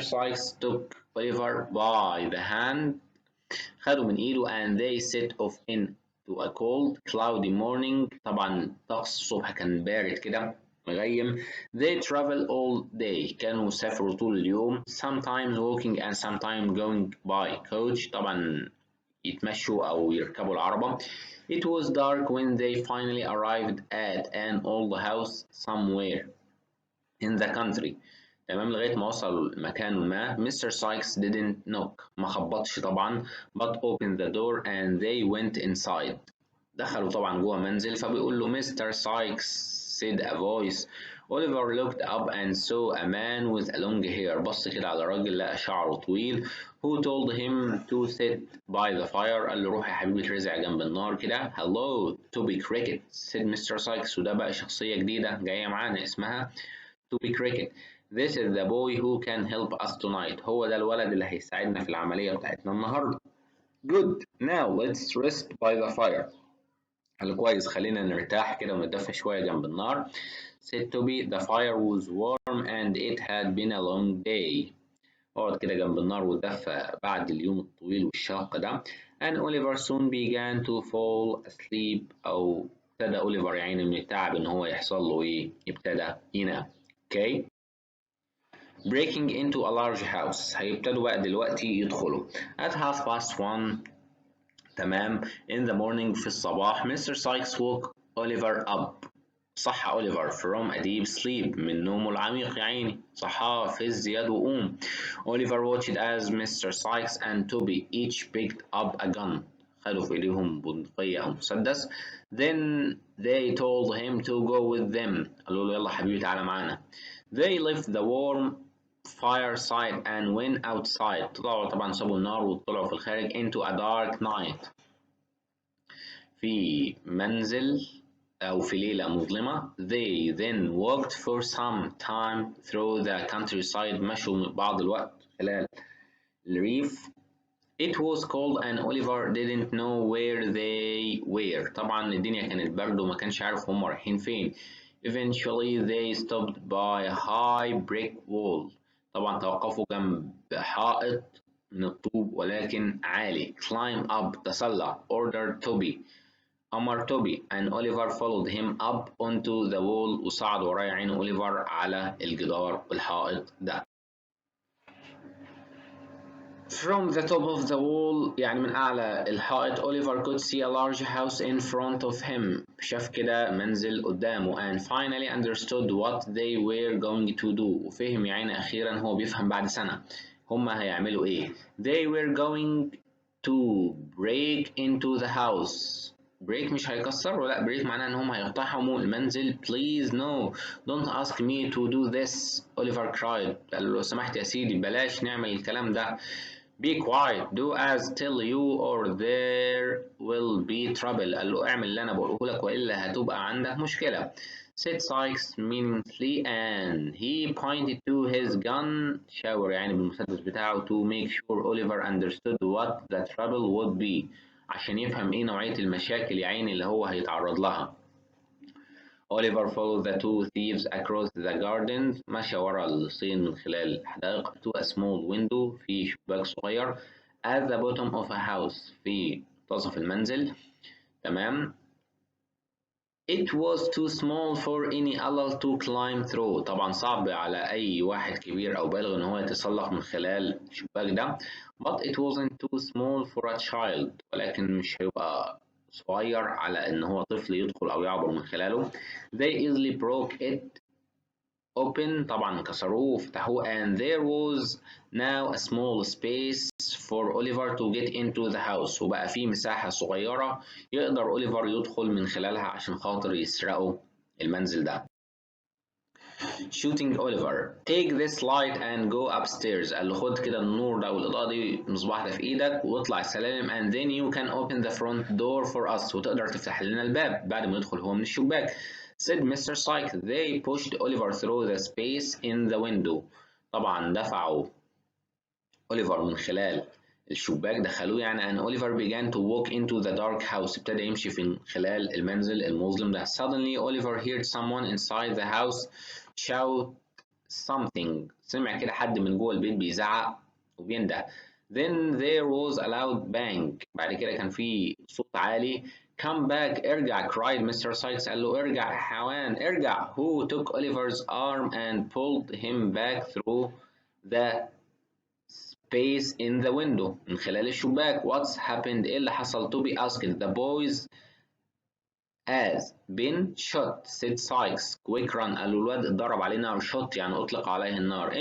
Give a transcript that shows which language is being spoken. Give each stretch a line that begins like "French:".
English: Sykes took Oliver by the hand.
Arabic: خدوا من ايده
English: and they set off into a cold cloudy morning.
Arabic: طبعا طقس الصبح كان بارد كده مغيم.
English: They travel all day.
Arabic: كانوا سافروا طول اليوم.
English: Sometimes walking and sometimes going by coach.
Arabic: طبعا يتمشوا أو يركبوا العربة.
English: It was dark when they finally arrived at an old house somewhere in the country.
Arabic: تمام لغاية ما وصل مكان ما.
English: Mr. Sykes didn't knock.
Arabic: ما خبطش طبعا
English: but opened the door and they went inside.
Arabic: دخلوا طبعا جوه منزل فبيقول له Mr.
English: Sykes said a voice. Oliver looked up and saw a man with a long hair.
Arabic: بص كده على راجل لقى شعره طويل.
English: Who told him to sit by the fire.
Arabic: قال له روح يا حبيبي اترزع جنب النار كده.
English: Hello Toby Cricket said Mr. Sykes.
Arabic: وده بقى شخصية جديدة جاية معانا اسمها Toby Cricket.
English: This is the boy who can help us tonight.
Arabic: هو ده الولد اللي هيساعدنا في العملية بتاعتنا النهاردة.
English: Good. Now let's rest by the fire.
Arabic: قال كويس خلينا نرتاح كده ونتدفى شوية جنب النار.
English: Said Toby. The fire was warm and it had been a long day.
Arabic: اقعد كده جنب النار وتدفى بعد اليوم الطويل والشاق ده.
English: And Oliver soon began to fall asleep.
Arabic: أو ابتدى أوليفر يعني من التعب إن هو يحصل له إيه؟ ابتدى ينام.
English: Okay. Breaking into a large house.
Arabic: هيبتدوا بقى دلوقتي يدخلوا.
English: At 1:30
Arabic: تمام
English: in the morning
Arabic: في الصباح.
English: Mr. Sykes woke Oliver up.
Arabic: صح
English: أوليفر from a deep sleep.
Arabic: من نومه العميق يا عيني. صحاه فز يد وقوم.
English: Oliver watched as Mr. Sykes and Toby each picked up a gun.
Arabic: خدوا في إيديهم بندقية أو مسدس.
English: Then they told him to go with them.
Arabic: قالوا له يلا حبيبي تعالى معانا.
English: They left the warm fireside and went outside.
Arabic: طلعوا طبعا سابوا النار وطلعوا في الخارج
English: into a dark night.
Arabic: في منزل أو في ليلة مظلمة.
English: They then walked for some time through the countryside.
Arabic: مشوا بعض الوقت خلال الريف.
English: It was cold and Oliver didn't know where they were.
Arabic: طبعا الدنيا كانت برد وما كانش عارف هم رايحين فين.
English: Eventually they stopped by a high brick wall.
Arabic: طبعا توقفوا جنب حائط من الطوب ولكن عالي.
English: Climb up.
Arabic: تسلق.
English: Ordered Toby.
Arabic: أمر توبي
English: and Oliver followed him up onto the wall.
Arabic: وصعد ورايا عين أوليفر على الجدار الحائط ده.
English: From the top of the wall
Arabic: يعني من أعلى الحائط
English: Oliver could see a large house in front of him.
Arabic: شاف كده منزل قدامه
English: and finally understood what they were going to do.
Arabic: وفهم يعني أخيرا هو بيفهم بعد سنة هما هيعملوا إيه.
English: They were going to break into the house.
Arabic: بريك مش هيكسروا لا بريك معناه ان هم هيقتحموا المنزل.
English: Please no don't ask me to do this. Oliver cried.
Arabic: قال له لو سمحت يا سيدي بلاش نعمل الكلام ده.
English: Be quiet. Do as tell you or there will be trouble.
Arabic: قال له اعمل اللي انا بقوله لك والا هتبقى عندك مشكلة.
English: Said Sykes meaningfully and he pointed to his gun.
Arabic: شاور يعني بالمسدس بتاعه
English: to make sure Oliver understood what the trouble would be.
Arabic: عشان يفهم ايه نوعية المشاكل يا عيني اللي هو هيتعرض لها.
English: Oliver followed the two thieves across the gardens.
Arabic: مشى ورا اللصين من خلال الحدائق
English: to a small window.
Arabic: في شباك صغير
English: at the bottom of a house.
Arabic: في منتصف المنزل. تمام.
English: It was too small for any adult to climb through.
Arabic: طبعا صعب على أي واحد كبير أو بالغ إن هو يتسلق من خلال الشباك ده.
English: But it wasn't too small for a child.
Arabic: ولكن مش هيبقى صغير على إن هو طفل يدخل أو يعبر من خلاله.
English: They easily broke it open
Arabic: طبعا كسروه وفتحوه
English: and there was now a small space for Oliver to get into the house
Arabic: وبقى فيه مساحة صغيرة يقدر أوليفر يدخل من خلالها عشان خاطر يسرقوا المنزل ده.
English: shooting Oliver take this light and go upstairs
Arabic: قال له خد كده النور ده والإضاءة دي مصباح ده في إيدك واطلع السلالم
English: and then you can open the front door for us
Arabic: وتقدر تفتح لنا الباب بعد ما يدخل هو من الشباك
English: said Mr. Syke. They pushed Oliver through the space in the window.
Arabic: طبعا دفعوا أوليفر من خلال الشباك دخلوه يعني
English: and Oliver began to walk into the dark house
Arabic: ابتدى يمشي في خلال المنزل المظلم ده.
English: Suddenly Oliver heard someone inside the house shout something.
Arabic: سمع كده حد من جوه البيت بيزعق وبينده.
English: Then there was a loud bang.
Arabic: بعد كده كان في صوت عالي.
English: Come back
Arabic: ارجع
English: cried Mr.
Arabic: Sykes. قال له ارجع حيوان ارجع.
English: Who took Oliver's arm and pulled him back through the space in the window
Arabic: من خلال الشباك.
English: What's happened
Arabic: إيه اللي حصل
English: to be asked. The boys has been shot said Sykes. Quick run
Arabic: قال له الواد اتضرب عليه نار. shot يعني أطلق عليه النار.